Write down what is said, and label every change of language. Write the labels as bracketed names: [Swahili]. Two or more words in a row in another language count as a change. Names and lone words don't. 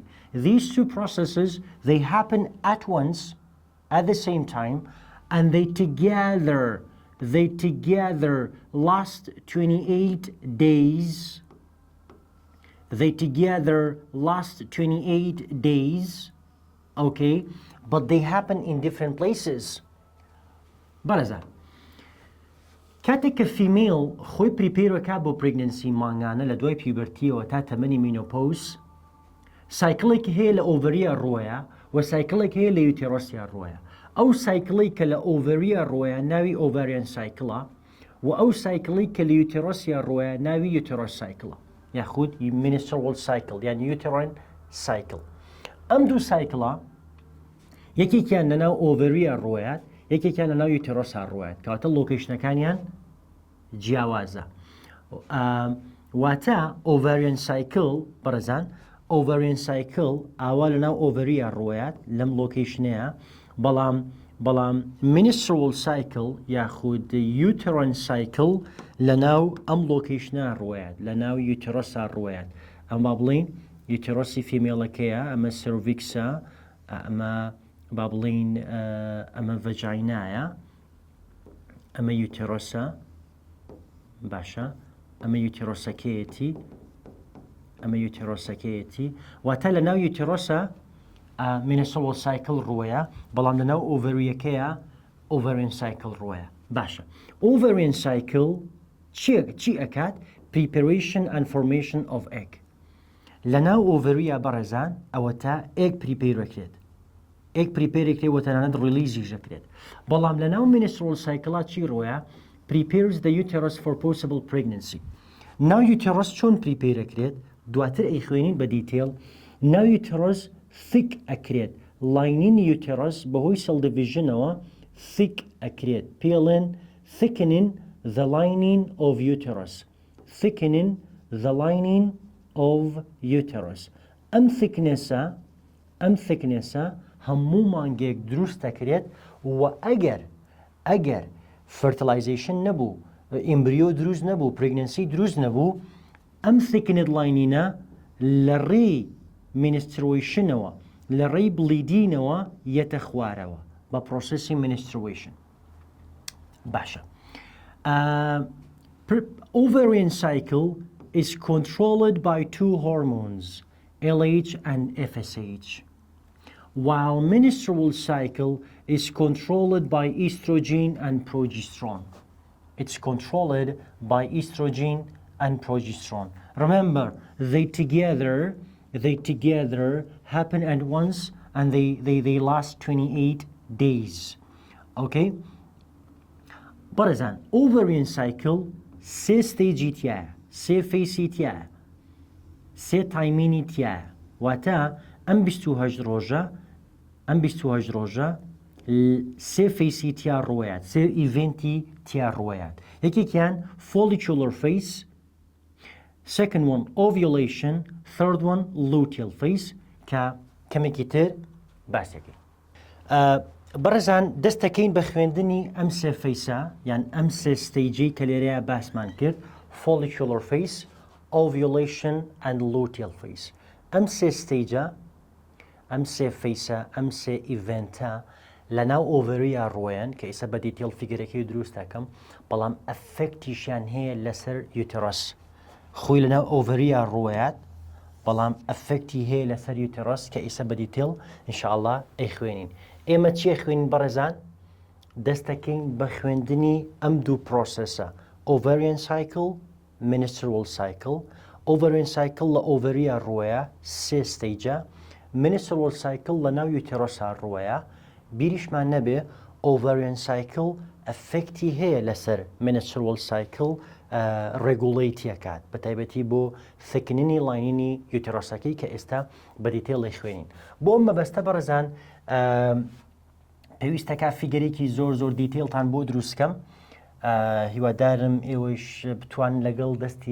[English] These two processes, they happen at once, at the same time, and they together last 28 days. They together last 28 days, okay? But they happen in different places. [Central Kurdish] Baraza. کاتێک کە فیمیل خۆی پریپێرەکە بۆ پرێگنەنسی مانگانە لە دوای پیوبەرتیەوە تا تەمەنی مینۆپۆز سایکڵێکی هەیە لە ئۆڤەریە ڕۆیە و سایکڵێک هەیە لە یوتێرۆسیا ڕۆیە. ئەو سایکڵی کە لە ئۆڤەریە ڕۆیە ناوی [English] ovarian cycle [Central Kurdish] و ئەو سایکڵی کە لە یوتێرۆسیا ڕۆیە ناوی [English] uterus cycle [Central Kurdish] یاخود [English] menstrual cycle [Central Kurdish] یان [English] uterine cycle. [Central Kurdish] ئەم دوو سایکڵە یەکێکیان لەناو ئۆڤەریە ڕۆیات یەکێکیان لەناو یوتێرۆسا ڕۆیات کەواتە لۆکیشنەکانیان جیاوازە. واتە [English] ovarian cycle [Central Kurdish] بەڕێزان [English] ovarian cycle [Central Kurdish] ئاوا لەناو ئۆڤەریە ڕۆیات لەم لۆکیشنەیە بەڵام [English] menstrual cycle [Central Kurdish] یاخود [English] uterine cycle [Central Kurdish] لەناو ئەم لۆکیشنە ڕۆیات لەناو یوتێرۆسا ڕۆیات. ئەم با بڵین یوتێرۆسی فیمێڵەکەیە ئەمە سێرڤیکسە ئەمە با بڵین ئەمە ڤەجاینایە ئەمە یوتێرۆسە باشە ئەمە یوتێرۆسەکەیەتی واتە لەناو یوتێرۆسە [English] menstrual cycle [Central Kurdish] ڕۆیە بەڵام لەناو ئۆڤەریەکەیە [English] ovarian cycle [Central Kurdish] ڕۆیە. باشە [English] ovarian cycle [Central Kurdish] چی ئەکات؟ [English] preparation and formation of egg. [Central Kurdish] لەناو ئۆڤەریە بەڕێزان ئەوە تا egg پریپێرەکرێت egg پریپێرێکرێت و تەنانەت ڕیلیزیش دەکرێت. بەڵام لەناو [English] menstrual cycle [Central Kurdish] چی ڕۆیە؟ [English] prepares the uterus for possible pregnancy. [Central Kurdish] ناو یوتێرۆس چۆن پریپێرەکرێت؟ دواتر ئەیخوێنین بە دیتێل. ناو یوتێرۆس thick ئەکرێت لاینین یوتێرۆس بەهۆی [English] cell division [Central Kurdish] ەوە thick ئەکرێت پێڵێن [English] thickening the lining of uterus. thickening the lining of uterus. [Central Kurdish] ئەم thicknessە هەموو مانگێک دروست دەکرێت و ئەگەر fertilization نەبوو ئیمبریۆ دروست نەبوو pregnancy دروست نەبوو ئەم thickened liningە لە ڕێی menstruationەوە لە ڕێی بلیدینەوە یەتە خوارەوە بە [English] processing menstruation. [Central Kurdish] باشە. [English] Ovarian cycle is controlled by two hormones, LH and FSH, while menstrual cycle is controlled by estrogen and progesterone. It's controlled by estrogen and progesterone. Remember, they together happen at once and they last 28 days. [Central Kurdish] Okay? بەڕێزان [English] ovarian cycle [Central Kurdish] سێ ستێجی تایە سێ فەیسی تایە سێ تایمینی تایە واتە ئەم 28 ڕۆژە سێ فەیسی تیا ڕۆیات سێ ئیڤنتی تیا ڕۆیات. [English] یەکێکیان follicular phase, second one ovulation, third one luteal phase [Central Kurdish] کە کەمێکی تر باسێکی. بەڕێزان دەستەکەین بە خوێندنی ئەم سێ فەیسە یان ئەم سێ ستەیجی کە لێرەیە باسمان کرد [English] follicular phase, ovulation and luteal phase. [Central Kurdish] ئەم سێ ستەیجە ئەم سێ فەیسە ئەم سێ ئیڤنتە لەناو ئۆڤەریە ڕۆیان کە ئێستا بە دیتێڵ فیگەرەکەی دروست دەکەم بەڵام ئەفێکتیشیان هەیە لەسەر یوتێرۆس خۆی لەناو ئۆڤەریە ڕۆیات بەڵام ئەفێکتی هەیە لەسەر یوتێرۆس کە ئێستا بە دیتێڵ ئینشاءڵڵا ئەیخوێنین. ئێمە چی خوێنین بەڕێزان؟ دەستەکەین بە خوێندنی ئەم دوو پرۆسەسە [English] ovarian cycle, menstrual cycle. ovarian cycle [Central Kurdish] لە ئۆڤەریە ڕۆیە سێ ستەیجە [English] menstrual cycle [Central Kurdish] لە ناو یوتێرۆسا ڕوەیە بیریشمان نەبێ [English] ovarian cycle [Central Kurdish] ئەفێکتی هەیە لەسەر [English] menstrual cycle [Central Kurdish] ڕێگوڵەیتیەکات بە تایبەتی بۆ ثکننی لاینینی یوتێرۆسەکەی کە ئێستا بە دیتێڵی خوێنین بۆ ئەم مەبەستە بەڕێزان پێویستەکە فیگەرێکی زۆر دیتێڵتان بۆ دروستکەم هیوادارم ئێوەش بتوان لەگەڵ دەستی